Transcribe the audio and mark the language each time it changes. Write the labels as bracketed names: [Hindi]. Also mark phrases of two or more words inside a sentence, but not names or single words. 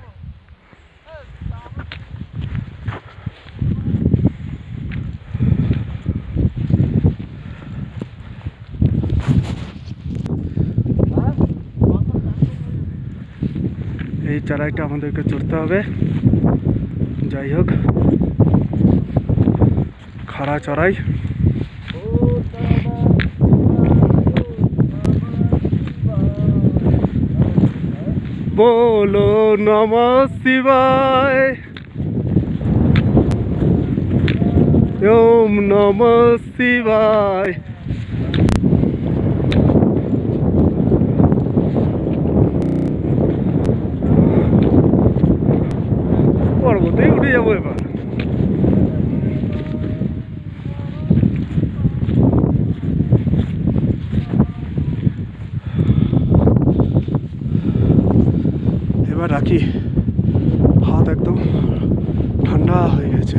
[Bangla] এই চড়াইটা আমাদেরকে চড়তে হবে। যাই হোক, খাড়া চড়াই। [Sanskrit] बोलो नमः शिवाय, ओम नमः शिवाय। [Bangla] পর্বতেই উঠে যাবো এবার। এবার রাখি, হাত একদম ঠান্ডা হয়ে গেছে।